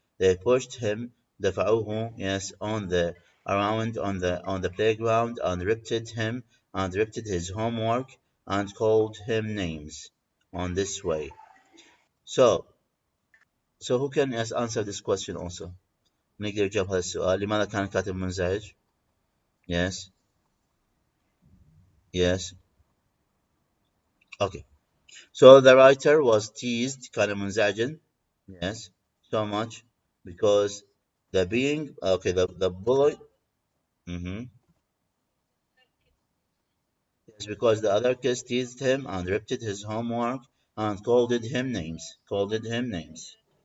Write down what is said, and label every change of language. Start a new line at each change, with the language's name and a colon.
English: They pushed him,
Arabic: دفعوه,
English: yes, around on the playground and ripped his homework and called him names on this way. So who can answer this question also?
Arabic: نقدر نجاوب هذا السؤال. لماذا كان الكاتب منزعج؟
English: Yes. Yes. Okay. So the writer was teased,
Arabic: كان منزعجا.
English: Yes. So much because the bully. Yes, because the other kids teased him and ripped his homework and called him names.